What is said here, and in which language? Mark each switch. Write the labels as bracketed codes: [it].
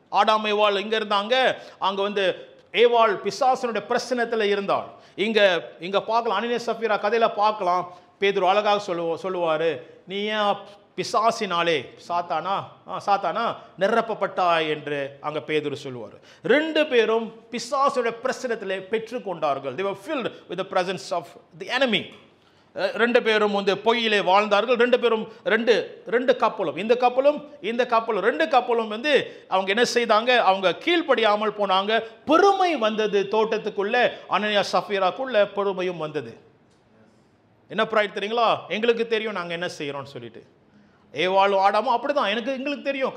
[ta] ஆடாமேவாள் இங்க இருந்தாங்க, அங்க ஏவாள் பிசாசனுடைய பிரச்சனத்தில் இருந்தாள். இங்க பார்க்கலாம், அனனியா சஃபீரா கதையில பார்க்கலாம். பேதுரு அழகாக சொல்லுவாரு, நீ ஏன் பிசாசினாலே சாத்தானா நிரப்பப்பட்டாய் என்று அங்க பேதுரு சொல்லுவார். ரெண்டு பேரும் பிசாசுடைய பிரச்சனத்திலே பெற்றுக்கொண்டார்கள். [en] They were filled with the presence of the enemy. [ta] ரெண்டு பேரும் பொய்யிலே வாழ்ந்தார்கள். ரெண்டு பேரும் ரெண்டு கப்பலும், இந்த கப்பலும் ரெண்டு கப்பலும் அவங்க என்ன செய்தாங்க, அவங்க கீழ்ப்படியாமல் போனாங்க. பெருமை வந்தது தோட்டத்துக்குள்ள, அனனியா சஃபீராக்குள்ள பெருமையும் வந்தது. என்ன ப்ரைட் தெரியுங்களா, எங்களுக்கு தெரியும் நாங்க என்ன செய்யறோம்னு சொல்லிட்டு. ஏவாளும் ஆடாமும் அப்படிதான், எங்களுக்கு தெரியும்.